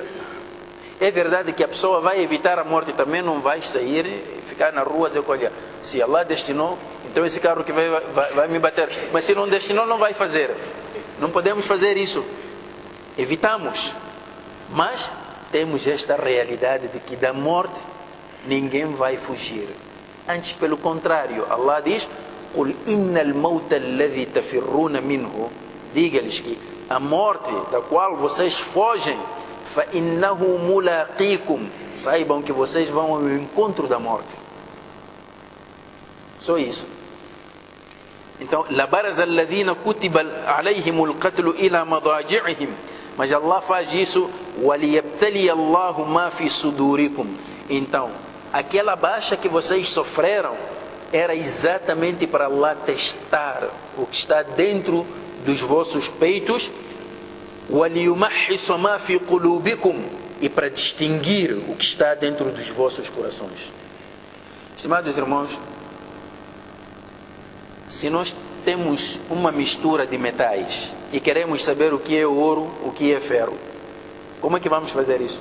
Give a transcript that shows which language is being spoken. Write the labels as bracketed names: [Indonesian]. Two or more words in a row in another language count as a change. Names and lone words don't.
[Portuguese] É verdade que a pessoa vai evitar a morte, também não vai sair e ficar na rua dizer, olha, se Allah destinou, então esse carro que vai me bater. Mas se não destinou, não vai fazer. Não podemos fazer isso. Evitamos. Mas temos esta realidade de que da morte ninguém vai fugir. Antes, pelo contrário, Allah diz, [Arabic] قُلْ إِنَّ الْمَوْتَ الَّذِي تَفِرُّونَ مِنْهُ. [Portuguese] Diga-lhes que a morte da qual vocês fogem, [Arabic] فَإِنَّهُ مُلَاقِيكُمْ. [Portuguese] Saibam que vocês vão ao encontro da morte. Só isso. Então, [Arabic] لَبَرَزَ الَّذِينَ كُتِبَ عَلَيْهِمُ الْقَتْلُ إِلَى مَضَاجِعِهِمْ. [Portuguese] Mas Allah faz isso, [Arabic] وَلِيَبْتَلِيَ اللَّهُ مَا فِي صُدُورِكُمْ. [Portuguese] Então, aquela baixa que vocês sofreram era exatamente para Allah testar o que está dentro dos vossos peitos, [Arabic] وَلِيُمَحِّصَ مَا فِي قُلُوبِكُمْ, [Portuguese] e para distinguir o que está dentro dos vossos corações. Estimados irmãos, se nós temos uma mistura de metais e queremos saber o que é ouro, o que é ferro, como é que vamos fazer isso?